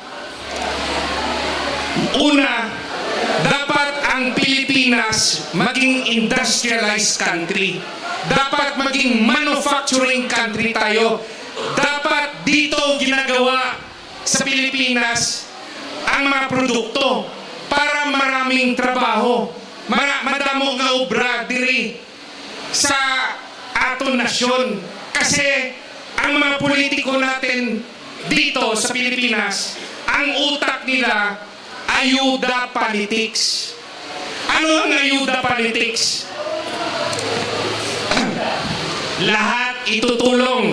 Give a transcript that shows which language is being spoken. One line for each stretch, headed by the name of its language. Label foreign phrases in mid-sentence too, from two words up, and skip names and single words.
Filipino: Una, dapat ang Pilipinas maging
English: industrialized country.
Filipino: Dapat maging
English: manufacturing country
Filipino: tayo. Dapat dito ginagawa sa Pilipinas ang mga produkto para maraming trabaho.
Hiligaynon: Madamo nga obra diri sa aton nasyon.
Filipino: Kasi ang mga politiko natin dito sa Pilipinas, ang utak nila, ayuda politics. Ano ang ayuda politics? Lahat itutulong.